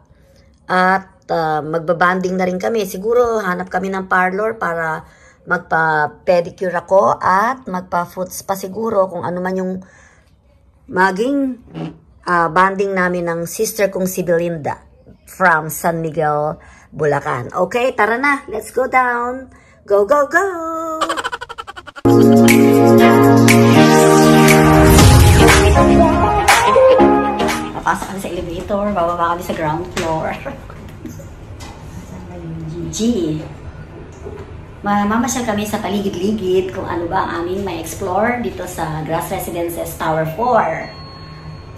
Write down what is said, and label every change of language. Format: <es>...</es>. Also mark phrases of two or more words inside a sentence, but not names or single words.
<tl>At magbabanding na rin kami. Siguro hanap kami ng parlor para magpa-pedicure ako at magpa-foot spa siguro kung ano man yung maging banding namin ng sister kong si Belinda from San Miguel, Bulacan. Okay, tara na.</tl> <en>Let's go down. Go, go, go!</en> <tl>Papasok kami sa elevator, bababa kami sa ground floor. G. Mamasyal kami sa paligid-ligid kung ano ba ang aming may explore dito sa Grass Residences Tower 4.</tl>